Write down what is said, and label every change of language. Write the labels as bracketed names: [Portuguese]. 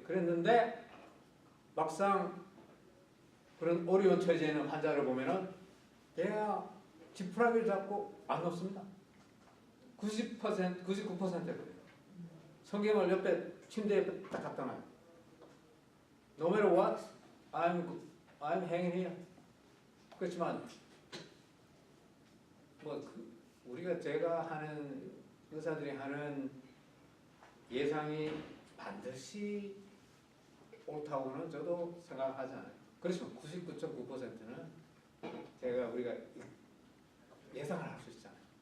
[Korean] 그랬는데 막상 그런 어려운 처지에 있는 환자를 보면은 내가 지푸라기를 잡고 안 놓습니다. 90%, 99%를 그래요. 성경을 옆에 침대 옆에 딱 갖다 놔요. [English] No matter what, I'm hanging here. [Korean] 그렇지만 우리가 제가 하는 의사들이 하는 예상이 반드시 옳다고는 저도 생각하지 않아요. 그렇지만 99.9%는 우리가 예상을 할 수 있잖아요.